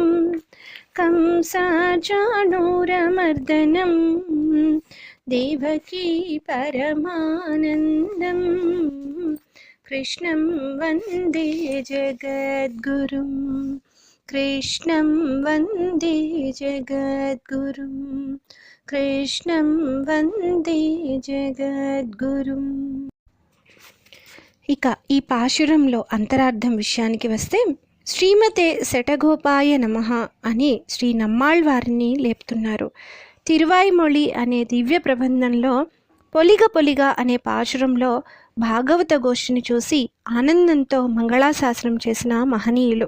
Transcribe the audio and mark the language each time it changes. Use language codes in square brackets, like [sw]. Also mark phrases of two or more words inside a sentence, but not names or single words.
[sa] कंसचाणूरमर्दनं देवकी परमानन्दं कृष्णं वन्दे जगद्गुरुं कृष्णं वन्दे जगद्गुरुं कृष्णं वन्दे जगद्गुरुम्। [te] ఇక ఈ పాశురంలో అంతరార్థం విషయానికి వస్తే, [sa] శ్రీమతే శటగోపాయ నమః [te] అని శ్రీ నమ్మాళ్వారిని లేపుతున్నారు. తిరువాయిమొళి అనే దివ్య ప్రబంధంలో పొలిగ పొలిగ అనే పాశురంలో భాగవత గోష్ఠిని చూసి ఆనందంతో మంగళాశాసనం చేసిన మహనీయులు.